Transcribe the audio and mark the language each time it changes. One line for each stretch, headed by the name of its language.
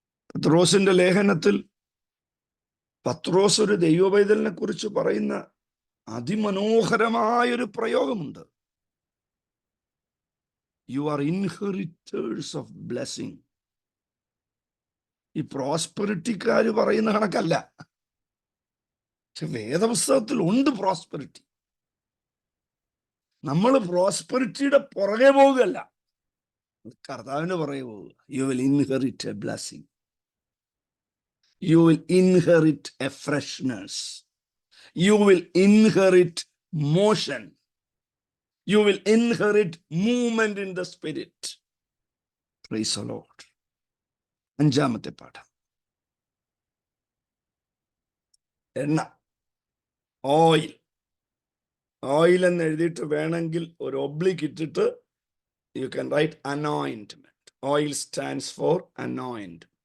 Malayalam: പത്രോസിന്റെ ലേഖനത്തിൽ പത്രോസ് ഒരു ദൈവപൈതലിനെ കുറിച്ച് പറയുന്ന അതിമനോഹരമായൊരു പ്രയോഗമുണ്ട്.
English: You are inheritors of blessing.
Malayalam: ഈ പ്രോസ്പെറിറ്റിക്കാര് പറയുന്ന കണക്കല്ല, പക്ഷെ വേദപുസ്തകത്തിൽ ഉണ്ട് പ്രോസ്പെറിറ്റി. നമ്മൾ പ്രോസ്പെറിറ്റിയുടെ പുറകെ പോവുകയല്ല, കർത്താവിന്റെ പുറകെ പോവുക.
English: You will inherit a blessing. You will inherit a freshness. You will inherit motion. You will inherit movement in the spirit. Praise the Lord.
Malayalam: അഞ്ചാമത്തെ പാഠം, എണ്ണ, ഓയിൽ എന്ന് എഴുതിയിട്ട് വേണമെങ്കിൽ ഒരു ഒബ്ലിക്ക് ഇട്ടിട്ട്
English: you can write anointment. Oil stands for anointment.